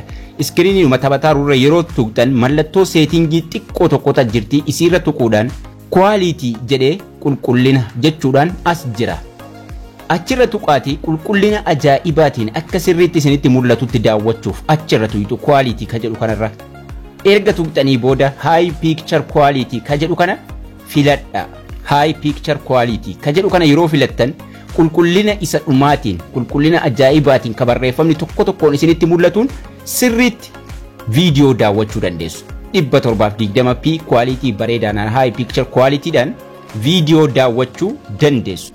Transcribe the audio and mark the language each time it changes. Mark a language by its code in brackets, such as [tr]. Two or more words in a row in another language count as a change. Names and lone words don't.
[om] Iskiriinii taphataa irra yeroo tuqxan mallattoo seetingii xiqqoo tokkota jirti isiirra tuquudhaan quality jedhee qulqullina jechuudhaan as jira. Achirra tuqaati qulqullina ajaa'ibaatiin akka sirriitti isinitti mul'atutti daawwachuuf achirra tuqxu quality ka jedhu kanarra. Erga tuqxanii booda [en] high picture quality [om] ka jedhu kana filadha. [en] High picture quality [om] ka jedhu kana yeroo filattan qulqullina isa dhumaatiin qulqullina ajaa'ibaatiin ka barreeffamni tokko tokkoon isinitti mul'atuun sirriitti viidiyoo daawwachuu dandeessu. 720p quality bareedaadhaan [en] high picture qualityidhaan [om] viidiyoo daawwachuu dandeessu.